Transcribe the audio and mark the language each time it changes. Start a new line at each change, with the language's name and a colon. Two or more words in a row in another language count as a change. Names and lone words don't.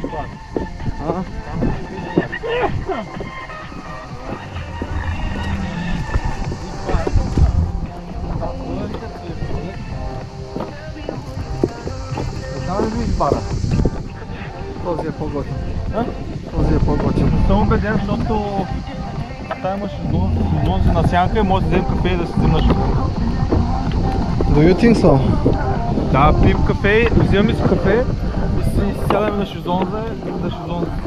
Bulgarian: Този е по-готин. Този е по-готин. Съм убеден, защото там имаш шезлонзи на сянка и може да вземем кафе и да седим на шезлонзи.
English: Do you think so?
Bulgarian: Да, пием кафе, вземем си кафе и си сядаме на шезлонза и на шезлонза.